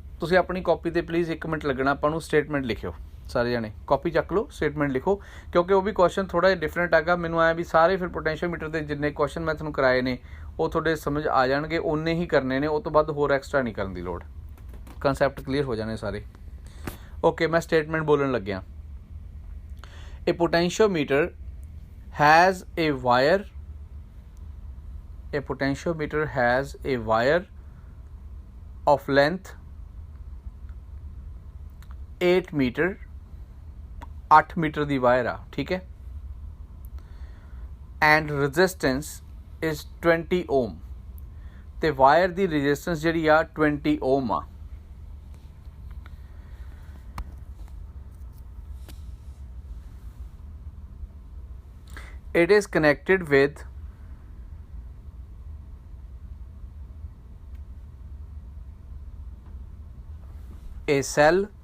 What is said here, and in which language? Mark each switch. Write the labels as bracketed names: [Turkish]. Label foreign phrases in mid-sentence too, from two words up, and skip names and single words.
[Punjabi] ਤੁਸੀਂ ਆਪਣੀ ਕਾਪੀ 'ਤੇ ਪਲੀਜ਼ 1 ਮਿੰਟ ਲੱਗਣਾ, ਆਪਾਂ ਨੂੰ ਸਟੇਟਮੈਂਟ ਲਿਖਿਓ ਸਾਰੇ ਜਾਣੇ, ਕਾਪੀ ਚੱਕ ਲਓ, ਸਟੇਟਮੈਂਟ ਲਿਖੋ, ਕਿਉਂਕਿ ਉਹ ਵੀ ਕੁਐਸਚਨ ਥੋੜ੍ਹਾ ਜਿਹਾ ਡਿਫਰੈਂਟ ਹੈਗਾ। ਮੈਨੂੰ ਆਇਆ ਵੀ ਸਾਰੇ ਫਿਰ ਪੋਟੈਂਸ਼ੀਓਮੀਟਰ ਦੇ ਜਿੰਨੇ ਕੁਐਸਚਨ ਮੈਂ ਤੁਹਾਨੂੰ ਕਰਾਏ ਨੇ ਉਹ ਤੁਹਾਡੇ ਸਮਝ ਆ ਜਾਣਗੇ, ਓਨੇ ਹੀ ਕਰਨੇ ਨੇ, ਉਹ ਤੋਂ ਬਾਅਦ ਹੋਰ ਐਕਸਟਰਾ ਨਹੀਂ ਕਰਨ ਦੀ ਲੋੜ, ਕਨਸੈਪਟ ਕਲੀਅਰ ਹੋ ਜਾਣੇ ਸਾਰੇ। ਓਕੇ, ਮੈਂ ਸਟੇਟਮੈਂਟ ਬੋਲਣ ਲੱਗਿਆ। [English] a potentiometer has a wire, a potentiometer has a wire of length 8 meter, [Punjabi] 8 ਮੀਟਰ ਦੀ ਵਾਇਰ ਆ। ਠੀਕ ਹੈ, [English] and resistance is 20 ohm, [Punjabi] ਤੇ ਵਾਇਰ ਦੀ ਰੈਜ਼ਿਸਟੈਂਸ ਜਿਹੜੀ ਆ 20 ohm ਆ। [English] It is connected with a cell